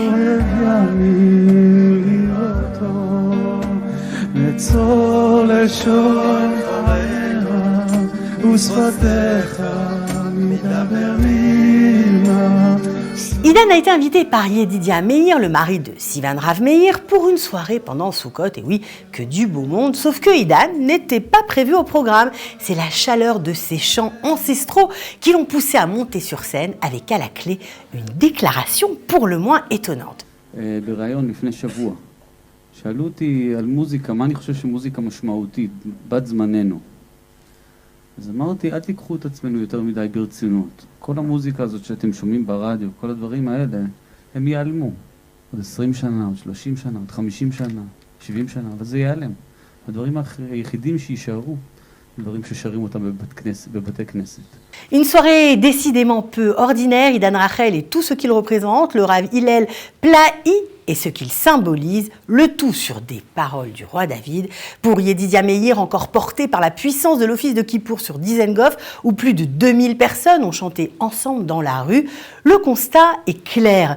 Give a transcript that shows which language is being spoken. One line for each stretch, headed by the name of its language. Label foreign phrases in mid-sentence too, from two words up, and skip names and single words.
French: Idan a été invité par Yedidia Meir, le mari de Sivan Rav Meir, pour une soirée pendant Sukkot. Et oui, que du beau monde, sauf que Idan n'était pas prévu au programme. C'est la chaleur de ses chants ancestraux qui l'ont poussé à monter sur scène avec à la clé une déclaration pour le moins étonnante.
Hebrew: בראיון לפני שבוע, שאלו אותי על מוזיקה, מה אני חושב שמוזיקה משמעותית, בת זמננו. אז אמרתי, אל תיקחו את עצמנו יותר מדי ברצינות. כל המוזיקה הזאת שאתם שומעים ברדיו, כל הדברים האלה, הם ייעלמו. עוד 20 שנה, עוד 30 שנה, עוד 50 שנה, 70 שנה, אבל זה ייעלם. הדברים היחידים שישארו, דברים ששרים אותם בבתי כנסת.
French: Une soirée décidément peu ordinaire, Idan Rachel et tout ce qu'il représente, le Rav Hillel Plahi et ce qu'il symbolise, le tout sur des paroles du roi David. Pour Yedidia Meir, encore porté par la puissance de l'office de Kippour sur Dizengoff, où plus de 2000 personnes ont chanté ensemble dans la rue, le constat est clair.